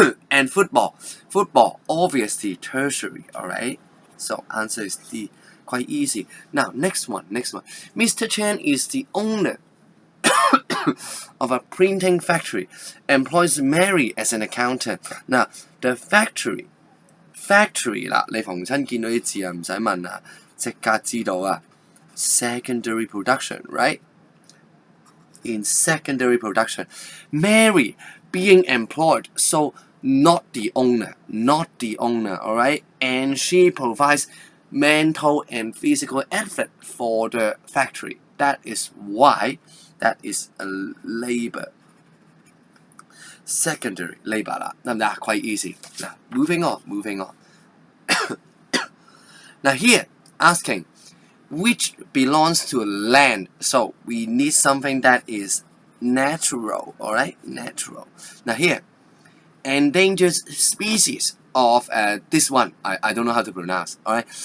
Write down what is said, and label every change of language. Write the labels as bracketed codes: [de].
[en] And football, obviously tertiary, alright? So answer is D, quite easy. Now, next one. Mr. Chen is the owner of a printing factory, employs Mary as an accountant. Now, the factory [yue] 啦，你逢親見到啲字啊，唔使問啊，即刻知道啊。 [en] Secondary production, right? In secondary production, Mary being employed, so not the owner, alright? And she provides mental and physical effort for the factory. That is why that is a labor. Secondary labor 啦， [yue] 得唔得啊？ [en] Quite easy. Now, moving on. Now here, asking, which belongs to land? So we need something that is natural, alright? Natural. Now here, endangered species of this one, I don't know how to pronounce, alright?